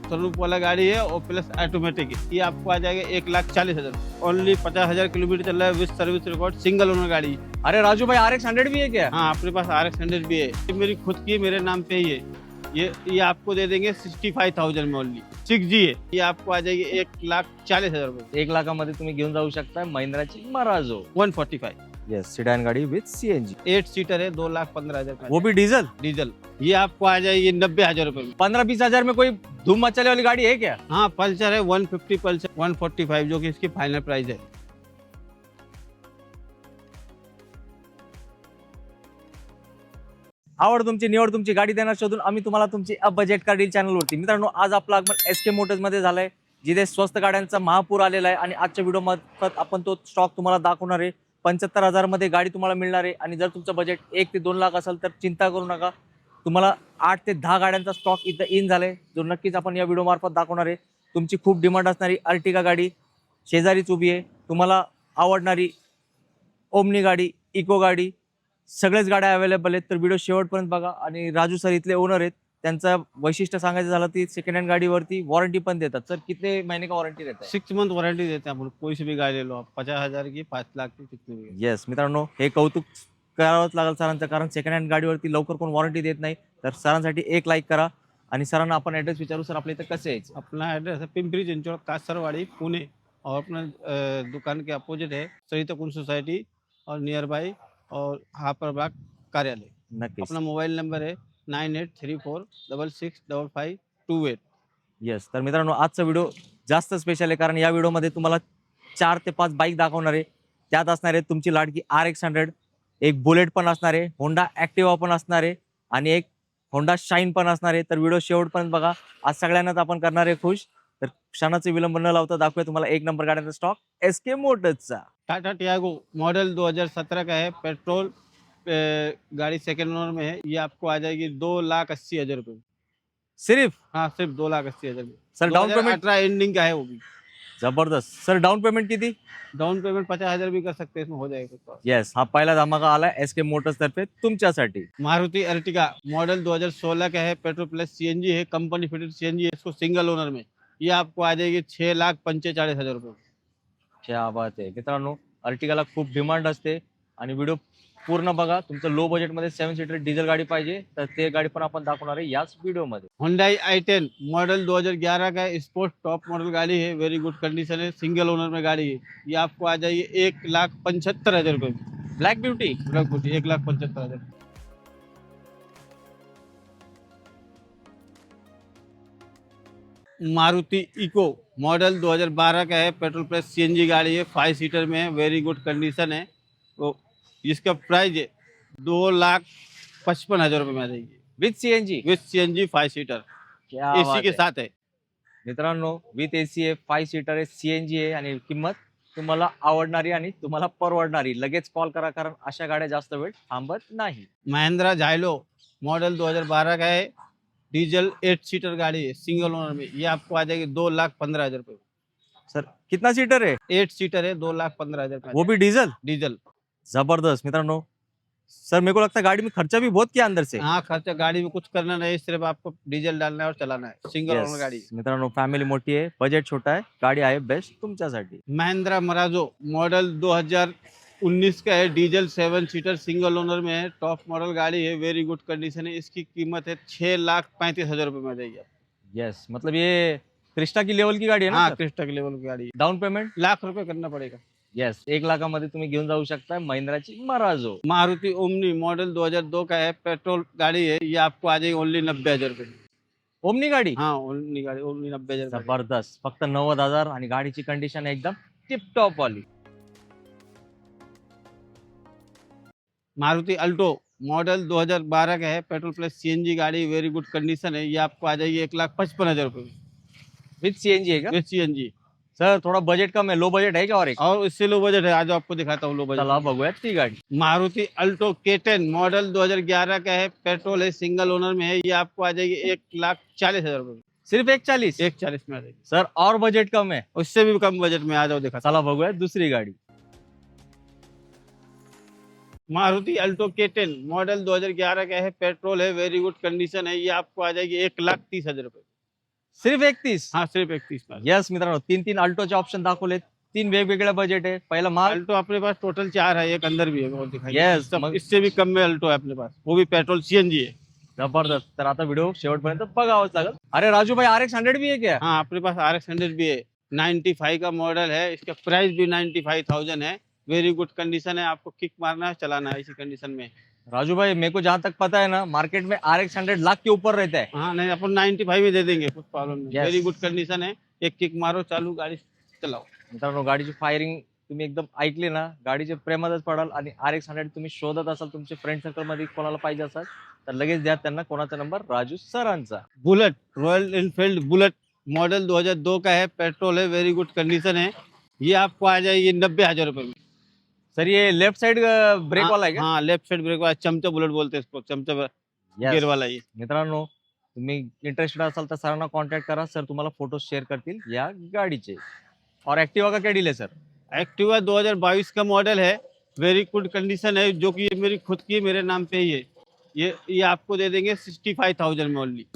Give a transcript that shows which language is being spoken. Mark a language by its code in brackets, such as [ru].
[hi] Sunroof वाला गाड़ी है और प्लस ऑटोमेटिक है। ये आपको आ जाएगा 1,40,000। ओनली 50,000 किलोमीटर चल रहा है with service record. Single owner गाड़ी है। अरे राजू भाई RX 100 भी है क्या? हाँ, अपने पास RX 100 भी है। ये मेरी खुद की, मेरे नाम पे ही है। ये आपको दे देंगे 65,000 में ओनली। 6G है। ये आपको आ जाएगी 1,40,000 रुपये। [mr] 1 लाखामध्ये तुम्ही घेऊन जाऊ शकता महिंद्राची मराजो। [hi] 145 [mr] येस, सिडान गाडी विथ सीएनजी, [hi] 8 सीटर है। 2,15,000 का वो भी डीजल। डीजल। ये आपको आ जाएगी 90,000 रुपये में। 15-20 हजार में कोई धूम मचाने वाली गाड़ी है क्या? हाँ, पल्सर है 150, पल्सर 145 जो कि इसकी फाइनल प्राइस है। [mr] आवड तुमची, निवड तुमची, गाडी देणार शोधून आम्ही तुम्हाला तुमची बजेट कार डील चॅनलवरती. मित्रांनो, आज आपलं आगमन SK मोटर्स मध्ये झालंय, जिथे स्वस्त गाड्यांचा महापूर आलेला आहे. आणि आजच्या व्हिडिओ मध्ये आपण तो स्टॉक तुम्हाला दाखवणार आहे. 75,000 मध्ये गाडी तुम्हाला मिळणार आहे. आणि जर तुमचं बजेट 1 ते 2 लाख असेल तर चिंता करू नका, तुम्हाला 8 ते 10 गाड्यांचा स्टॉक इथं इन झालाय, जो नक्कीच आपण या व्हिडिओ मार्फत दाखवणार आहे. तुमची खूप डिमांड असणारी अर्टिगा गाडी शेजारीच उभी आहे. तुम्हाला आवडणारी ओमनी गाडी, इको गाडी, सगळ्याच गाड्या अवेलेबल आहेत. तर व्हिडिओ शेवटपर्यंत बघा. आणि राजू सर इथले ओनर आहेत. त्यांचं वैशिष्ट्य सांगायचं झालं ती सेकंड हँड गाडीवरती वॉरंटी पण देतात. [hi] सर कितने महीने का वॉरंटी [mr] देतात? [hi] 6 मंथ वारंटी देते हैं अपन, कोई सी भी गाड़ी ले लो आप। 50,000 की, 5 लाख की, कितनी भी। [mr] येस मित्रांनो, हे कौतुक करावंच लागेल सरांचं, कारण सेकंड हँड गाडीवरती लवकर कोण वॉरंटी देत नाही. तर सरांसाठी एक लाईक करा. आणि सरांना आपण ॲड्रेस विचारू. सर आपल्या इथं कसं यायचं? [hi] अपना एड्रेस है पिंपरी चिंचवड, कासरवाड़ी, पुणे। और अपना दुकान के अपोजिट है सरिता कुंज सोसाइटी और नियर बाई और हापर बाग कार्यालय। [mr] नक्कीच. [hi] अपना मोबाइल नंबर है 9834665528। [en] Yes. [mr] तर मित्रांनो, आजचा व्हिडिओ जास्त स्पेशल आहे, कारण या व्हिडिओमध्ये तुम्हाला 4 ते 5 बाईक दाखवणार आहे. त्यात असणार आहे तुमची लाडकी RX 100, एक बुलेट पण असणार आहे, होंडा ॲक्टिवा पण असणार आहे आणि एक होंडा शाईन पण असणार आहे. तर व्हिडिओ शेवटपर्यंत बघा. आज सगळ्यांनाच आपण करणार आहे खुश. तर क्षणाचे विलंब न लावता दाखवूया तुम्हाला 1 नंबर गाड्यांचा stock SK मोटर्सचा. [hi] Tata Tiago model 2017 का है। पेट्रोल गाड़ी सेकंड ओनर में है। ये आपको आ जाएगी 2,80,000 रुपये। सिर्फ हाँ, सिर्फ 2,80,000 में। सर डाउन पेमेंट 2018 एंडिंग का है वो भी। [mr] जबरदस्त. सर डाउन पेमेंट किती? [hi] डाउन पेमेंट 50,000 भी कर सकते हैं, इसमें हो जाएगा। [mr] येस, हा पहिला धमाका आला SK मोटर्स तर्फे तुमच्यासाठी. [hi] मारुति अर्टिगा मॉडल 2016 का है। पेट्रोल प्लस सीएनजी है, कंपनी फिटेड सीएनजी है। इसको सिंगल ओनर में ये आपको आ जाएगी 6,45,000 रुपये। [mr] क्या बात आहे. मित्रांनो, अर्टिगाला खूप डिमांड असते आणि व्हिडिओ पूर्ण बघा. तुमचं लो बजेटमध्ये 7 सीटर डिझेल गाडी पाहिजे तर ते गाडी पण आपण दाखवणार आहे याच व्हिडिओमध्ये. [hi] Hyundai i10 मॉडल 2011 का है। स्पोर्ट टॉप मॉडल गाड़ी है, वेरी गुड कंडीशन है, सिंगल ओनर में गाड़ी है। ये आपको आ जाएगी 1,75,000 रुपये। [en] Black beauty. [hi] 1,75,000। Maruti eco model 2012 का है। पेट्रोल प्लस सीएनजी गाड़ी है, 5 सीटर में है, वेरी गुड कंडीशन है। तो इसका प्राइस है 2,55,000 रुपये में आ जाएगी [en] With CNG. With CNG 5 seater [hi] क्या [en] एसी [hi] बात के [mr] आहे. [hi] साथ है। [mr] मित्रांनो, विथ AC आहे, 5 सीटर आहे, सीएनजी आहे आणि किंमत तुम्हाला आवडणारी आणि तुम्हाला परवडणारी. लगेच कॉल करा, कारण अशा गाड्या जास्त वेळ थांबत नाही. [hi] महिंद्रा झाइलो मॉडल 2012 का है। डीजल 8 सीटर गाड़ी है, सिंगल ओनर में। ये आपको आ जाएगी 2,15,000 रुपये। सर कितना सीटर है? 8 सीटर है, 2,15,000 वो भी डीजल. डीजल। जबरदस्त. मित्रांनो, सर मेरे को लगता है गाड़ी में खर्चा भी बहुत किया अंदर से. हाँ, खर्चा गाड़ी में कुछ करना नहीं, सिर्फ आपको डीजल डालना है और चलाना है। Single [en] Yes. [hi] ओनर गाड़ी। [mr] मित्रांनो, फॅमिली मोठी आहे, बजेट छोटा आहे, गाडी आहे बेस्ट तुमच्यासाठी. [hi] महिंद्रा मराजो मॉडल 2019 का है। डीजल 7 सीटर सिंगल ओनर में है, टॉप मॉडल गाड़ी है, वेरी गुड कंडीशन है। इसकी कीमत है 6,35,000 रुपये में आ जाएगी। यस, मतलब ये क्रिस्टा की लेवल की [mr] गाडी आहे ना? [hi] हाँ, क्रिस्टा के लेवल की गाड़ी है। डाउन पेमेंट ₹1,00,000 करना पड़ेगा। [mr] यस, 1 लाखामध्ये तुम्ही घेऊन जाऊ शकता महिंद्राची मराजो. [hi] मारुति ओमनी मॉडल 2002 का है। पेट्रोल गाड़ी है। ये आपको आ जाएगी ओनली 90,000 रुपये। [mr] ओमनी गाडी. [hi] हाँ, ओमनी गाड़ी ओनली 90,000 रुपये। जबरदस्त. [mr] फक्त 90,000 आणि गाडीची कंडिशन एकदम टिप टॉप वाली. [hi] मारुति अल्टो मॉडल 2012 का है। पेट्रोल प्लस सीएनजी गाड़ी, वेरी गुड कंडीशन है। ये आपको आ जाएगी 1,55,000 रुपये [mr] विथ सीएनजी आहे का? [en] With CNG. [hi] सर थोड़ा बजेट कम है, लो बजेट है क्या और एक? और इससे लो बजट है, आज आपको दिखाता हूँ लो बजट। [mr] चला बघूयात ती गाडी. [hi] मारुति अल्टो K10 मॉडल 2011 का है, पेट्रोल है, सिंगल ओनर में है। ये आपको आ जाएगी 1,40,000 रुपए में। सिर्फ 140. 1,40 में आ जाएगी। सर और बजेट कम है. उससे भी कम बजट में आ जाओ, दिखा। [mr] चला बघूयात दुसरी गाडी. [hi] मारुति अल्टो K10 मॉडल 2011 का है, पेट्रोल है, वेरी गुड कंडीशन है। ये आपको आ जाएगी 1,30,000 रुपए। सिर्फ 31. हाँ, सिर्फ 31 में। [mr] यस मित्रांनो, 3 अल्टोचे ऑप्शन दाखवले, 3 वेगवेगळ्या बजेट आहे. पहिला माल. [hi] अल्टो अपने पास टोटल 4 है, एक अंदर भी है, वो दिखाइए। [en] Yes, [hi] सब [mr] मग- [hi] इससे भी कम में अल्टो है अपने पास, वो भी पेट्रोल CNG है। जबरदस्त. [mr] तर आता व्हिडिओ शेवटपर्यंत बघावंच लागेल. [hi] अरे राजू भाई, RX 100 भी है क्या? हाँ, अपने पास RX 100 भी है, 95 का मॉडल है। इसका प्राइस भी 95,000 है। वेरी गुड कंडीशन है, आपको किक मारना है, चलाना है इसी कंडीशन में। राजू भाई, मेरे को जहां तक पता है ना, मार्केट में RX 100 लाख के ऊपर रहता है. हाँ, नहीं, अपन 95 में दे देंगे, कुछ प्रॉब्लम नहीं। [en] Yes. [hi] वेरी गुड कंडीशन है, एक किक मारो, चालू गाड़ी चलाओ। [mr] मित्रांनो, गाडीची फायरिंग तुम्ही एकदम ऐकली ना, गाडीच्या प्रेमातच पडाल. आणि RX 100 तुम्ही शोधत असाल, तुमच्या फ्रेंड सर्कल मध्ये कोणाला पाहिजे असाल तर लगेच द्या त्यांना कोणाचा नंबर, राजू सरांचा. [hi] Bullet, royal Enfield bullet model 2002 का है, पेट्रोल है, वेरी गुड कंडीशन है। ये आपको आ जाएगी 90,000 रुपए में। [mr] सर ये लेफ्ट साइड ब्रेक वाला आहे का? [hi] हाँ, लेफ्ट साइड ब्रेक वाला, चमचा बुलेट बोलते हैं इसको, चमचा [en] Yes. [hi] गियर वाला ये। [mr] मित्रांनो, तुम्ही इंटरेस्टेड असाल तर सरांना कॉन्टॅक्ट करा. सर तुम्हाला फोटो शेअर करतील या गाडीचे. [hi] और एक्टिवा का क्या डील है सर? एक्टिवा 2022 का मॉडल है, वेरी गुड कंडीशन है, जो कि ये मेरी खुद की है, मेरे नाम पे ही है। ये आपको दे देंगे 65,000 में ओनली।